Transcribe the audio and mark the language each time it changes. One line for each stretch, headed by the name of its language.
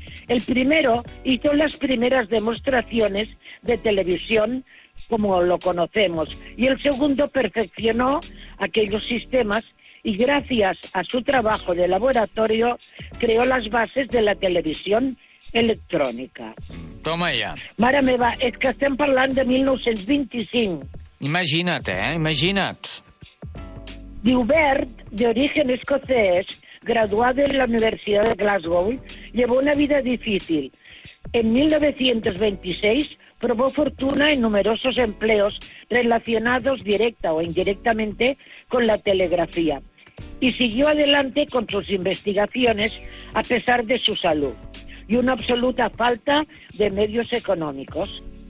Spanish: El primero hizo las primeras demostraciones de televisión como lo conocemos, y el segundo perfeccionó aquellos sistemas y gracias a su trabajo de laboratorio creó las bases de la televisión electrònica.
Catalan: Toma ja. Mare meva, és que estem parlant de 1925. Imagina't, imagina't. Diu
Spanish: Bert, de origen escocès, graduado en la Universidad de Glasgow, llevó una vida difícil. En 1926 probó fortuna en numerosos empleos relacionados directa o indirectamente con la telegrafía y siguió adelante con sus investigaciones a pesar de su salud y una absoluta falta de medios económicos.